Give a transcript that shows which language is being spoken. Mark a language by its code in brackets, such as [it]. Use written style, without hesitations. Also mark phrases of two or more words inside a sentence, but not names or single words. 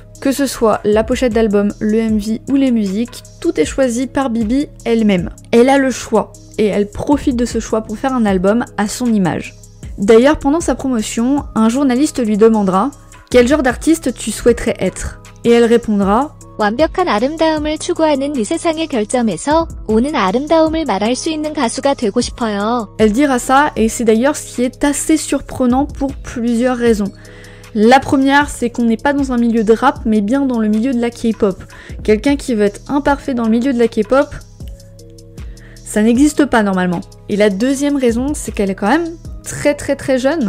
[fr] Que ce soit la pochette d'album, le MV ou les musiques, tout est choisi par Bibi elle-même. Elle a le choix et elle profite de ce choix pour faire un album à son image. D'ailleurs, pendant sa promotion, un journaliste lui demandera « Quel genre d'artiste tu souhaiterais être ?» Et elle répondra [ko] 완벽한 아름다움을 추구하는 이 세상의 결점에서 오는 아름다움을 말할 수 있는 가수가 되고 싶어요. [fr] Elle dira ça et c'est d'ailleurs ce qui est assez surprenant pour plusieurs raisons. La première, c'est qu'on n'est pas dans un milieu de rap, mais bien dans le milieu de la K-pop. Quelqu'un qui veut être imparfait dans le milieu de la K-pop, ça n'existe pas normalement. Et la deuxième raison, c'est qu'elle est quand même très jeune.